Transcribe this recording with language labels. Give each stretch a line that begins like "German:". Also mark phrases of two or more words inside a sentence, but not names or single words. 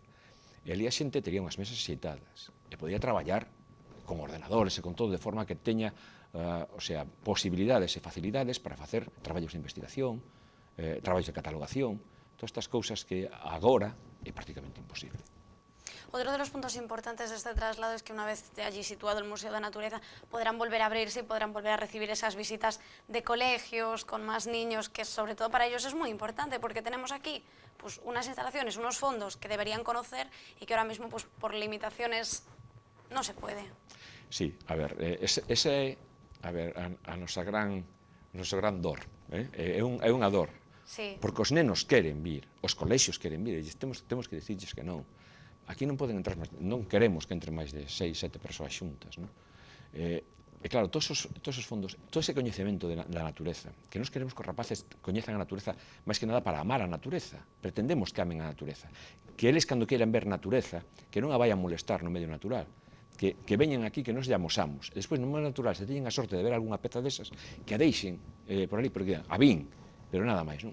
Galician: E ali a xente tería unhas mesas axeitadas, e podía traballar con ordenadores e con todo, de forma que teña posibilidades e facilidades para facer traballos de investigación, traballos de catalogación, todas estas cousas que agora é prácticamente imposible.
Spanish: Otro de los puntos importantes de este traslado es que una vez allí situado el Museo de Naturaleza podrán volver a abrirse y podrán volver a recibir esas visitas de colegios con más niños, que sobre todo para ellos es muy importante porque tenemos aquí pues, unas instalaciones, unos fondos que deberían conocer y que ahora mismo pues, por limitaciones no se puede.
Galician: Sí, a ver, esa é a nosa gran dor, é unha dor, sí. Porque os nenos queren vir, os colexios queren vir, e temos que dicirles que non. Aquí non poden entrar máis, non queremos que entren máis de 6, 7 persoas xuntas, non? E claro, todos os fondos, todo ese coñecemento da natureza, que nós queremos que os rapaces coñezan a natureza máis que nada para amar a natureza, pretendemos que amen a natureza, que eles cando queiran ver natureza, que non a vayan molestar no medio natural, que veñen aquí, que nos lle amosamos, e despois no medio natural, se teñen a sorte de ver algunha peza desas, que a deixen por ali, porque a vin, pero nada máis, non?